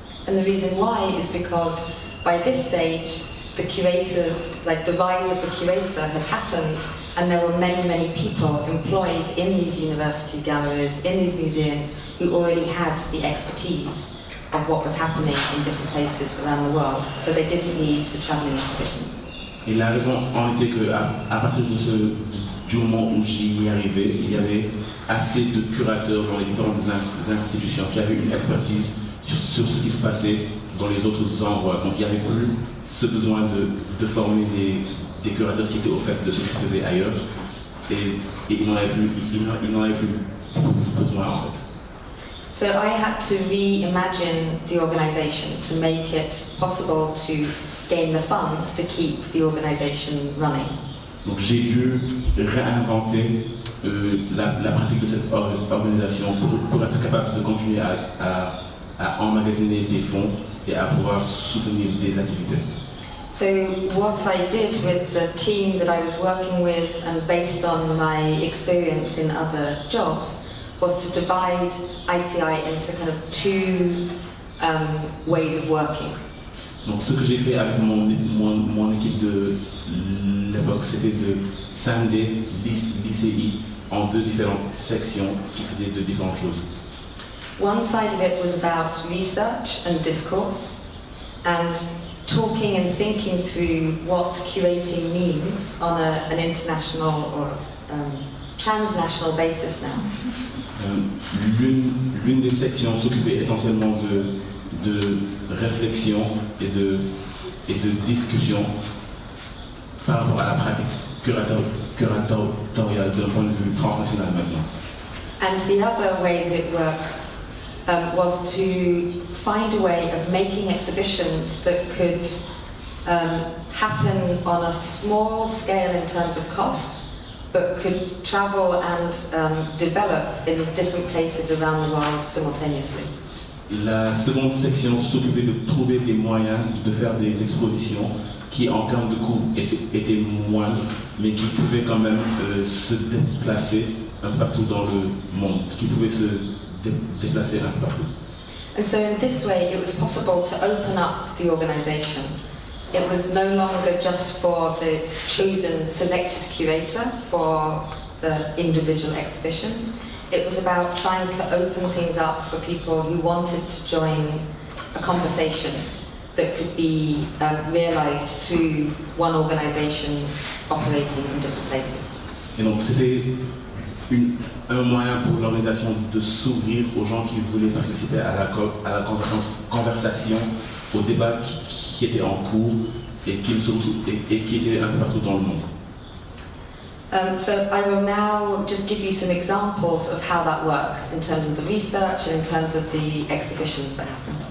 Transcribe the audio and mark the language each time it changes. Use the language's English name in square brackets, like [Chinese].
[English] And the reason why is because by this stage, the curators, like the rise of the curator had happened, and there were many people employed in these university galleries, in these museums, who already had the expertise of what was happening in different places around the world, so they didn't need the travelling exhibitions. [French] Et la raison en était qu'à partir du moment où j'y arrivais, il y avait assez de curateurs dans les différentes institutions qui avaient une expertise sur ce qui se passait dans les autres endroits. Donc il n'y avait plus ce besoin de former des curateurs qui étaient au fait de ce qui se faisait ailleurs. Et il n'en avait plus besoin en fait. [English] So I had to reimagine the organisation to make it possible to gain the funds to keep the organisation running. [French] Donc j'ai dû réinventer la pratique de cette organisation pour être capable de continuer à emmagasiner des fonds et à pouvoir soutenir des activités. [English] So what I did with the team that I was working with and based on my experience in other jobs was to divide ICI into kind of two ways of working. [French] Donc ce que j'ai fait avec mon équipe de l'époque, c'était de scinder l'ICI en deux différentes sections qui faisaient de différentes choses. [English] One side of it was about research and discourse and talking and thinking through what curating means on an international or transnational basis now. [French] L'une des sections s'occupait essentiellement de réflexion et de discussion par rapport à la pratique curatoriale d'un point de vue transnational maintenant. [English] And the other way that it works was to find a way of making exhibitions that could happen on a small scale in terms of cost, but could travel and develop in different places around the world simultaneously. [French] La seconde section s'occupait de trouver des moyens de faire des expositions qui, en termes de coût, étaient moindres, mais qui pouvaient quand même se déplacer un peu partout dans le monde, qui pouvaient se déplacer un peu partout. [English] And so in this way, it was possible to open up the organisation. It was no longer just for the chosen, selected curator for the individual exhibitions. It was about trying to open things up for people who wanted to join a conversation that could be realised through one organisation operating in different places. [French] Et donc c'était un moyen pour l'organisation de s'ouvrir aux gens qui voulaient participer à la conversation, au débat qui était en cours et qui était un peu partout dans le monde. [English] So I will now just give you some examples of how that works in terms of the research and in terms of the exhibitions that happen.